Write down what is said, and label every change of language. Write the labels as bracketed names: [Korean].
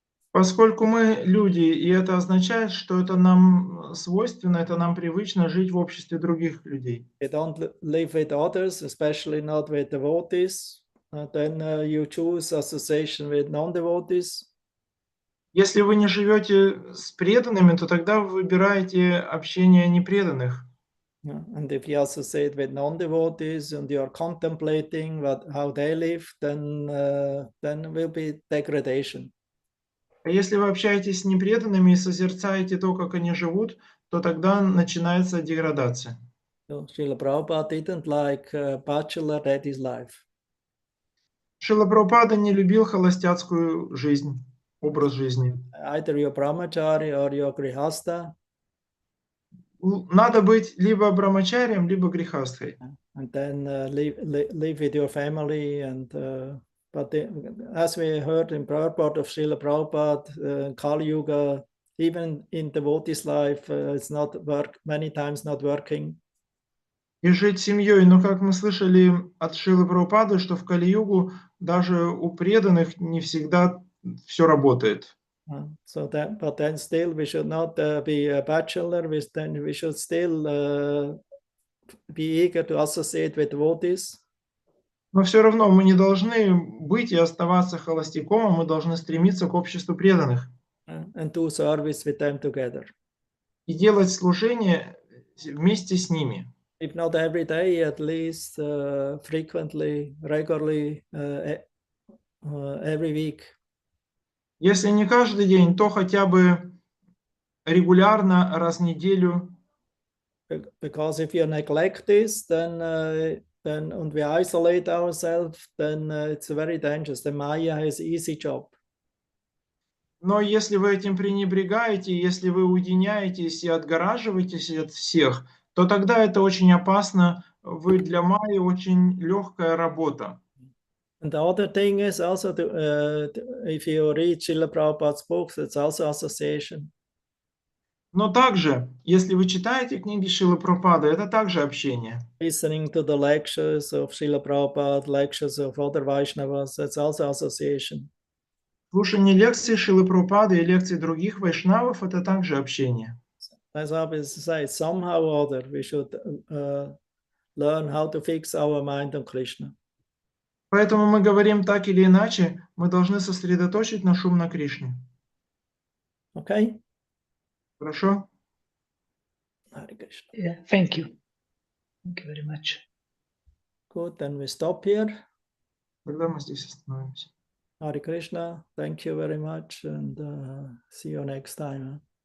[Russian] Поскольку мы люди, и это означает, что это нам свойственно, это нам привычно жить в обществе других людей. [English] We don't live with others, especially not with devotees. Then you choose association with non-devotees. [Russian] Если вы не живете с преданными, то тогда вы выбираете общение непреданных. [English] And if you associate with non-devotees and you are contemplating how they live, then will be degradation. [Russian] А если вы общаетесь с непреданными и созерцаете то, как они живут, то тогда начинается деградация. [English] So Srila Prabhupada didn't like bachelor daddy's life. [Russian] Шрила Прабхупада не любил холостяцкую жизнь, образ жизни. [English] Either you're brahmachari or you're grihasta. [Russian] Надо быть либо брамачарием, либо грихастхой. [English] And then live with your family. And but as we heard in purport of Srila Prabhupada, Kali Yuga, even in devotee's life, it's not many times not working. [Russian] И жить семьей. Но как мы слышали от Шрилы Прабхупады, что в Кали-югу даже у преданных не всегда все работает. [English] But then still we should not be a bachelor. We should still be eager to associate with devotees. [Russian] Но все равно мы не должны быть и оставаться холостяком, а мы должны стремиться к обществу преданных. [English] And do service with them together. [Russian] И делать служение вместе с ними. [English] If not every day, at least frequently, regularly, every week. [Russian] Если не каждый день, то хотя бы регулярно, раз в неделю. [English] Because if you neglect this, then and we isolate ourselves, then it's very dangerous. The Maya has easy job. [Russian] Но если вы этим пренебрегаете, если вы уединяетесь и отгораживаетесь от всех, то тогда это очень опасно. Вы для Майи очень легкая работа. [English] And the other thing is also, if you read Srila Prabhupada's books, it's also association. [Russian] Но также, если вы читаете книги Шрилы Прабхупады, это также общение. [English] Listening to the lectures of Srila Prabhupada, lectures of other Vaishnavas, that's also association. [Russian] Слушание лекций Шрилы Прабхупады и лекций других вайшнавов – это также общение. [English] As I always say, somehow or other, we should learn how to fix our mind on Krishna. [Russian] Поэтому мы говорим так или иначе, мы должны сосредоточить наш ум на Кришне. [English] Okay? [Russian] Хорошо? [English] Hare Krishna. Yeah, thank you. Thank you very much. Good, then we stop here. [Russian] Тогда мы здесь остановимся. [English] Hare Krishna, thank you very much, and see you next time.